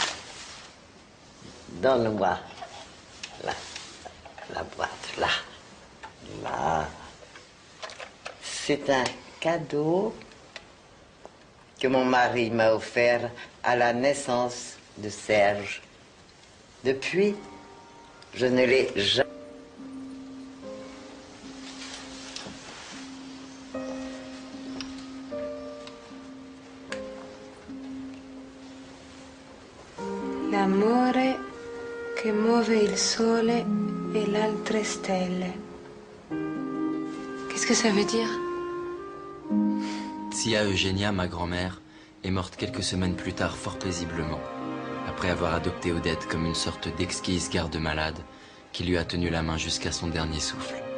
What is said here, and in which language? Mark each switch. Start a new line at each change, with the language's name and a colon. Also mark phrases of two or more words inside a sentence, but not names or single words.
French: Donne-moi la boîte, là. Là. C'est un cadeau que mon mari m'a offert à la naissance de Serge. Depuis, je ne l'ai jamais...
Italian: L'amore che muove il sole e l'altre stelle.
French: Qu'est-ce que ça veut dire? Tia Eugénia, ma grand-mère, est morte quelques semaines plus tard fort paisiblement, après avoir adopté Odette comme une sorte d'exquise garde-malade qui lui a tenu la main jusqu'à son dernier souffle.